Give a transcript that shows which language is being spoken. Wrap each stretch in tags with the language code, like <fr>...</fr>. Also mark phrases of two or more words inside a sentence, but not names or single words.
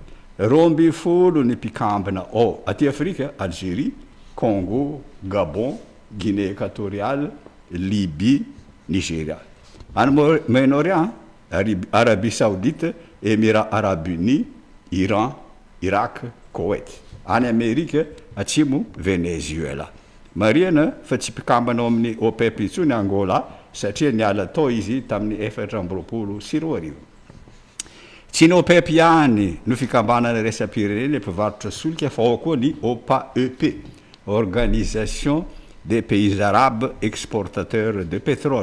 <mg>12 ny mpikambana ao aty Afrika, Algérie, Congo, Gabon, Guinée équatoriale, Libye, Nigeria. Any Moyen-Orient, Arabie Saoudite, Émirats Arabes Unis, Iran, Irak, Koweït. Any Amerika atsimo Venezuela. Marina fa tsy mpikambana ao amin'ny OPEP intsony Angola satria niala tao izy tamin'ny 420. Tsy ny OPEP ihany no fikambanana raisam-pirenena mpivarotra solika fa ao koa ny OPAEP,</mg> <fr>Organisation des Pays Arabes Exportateurs de Pétrole.</fr>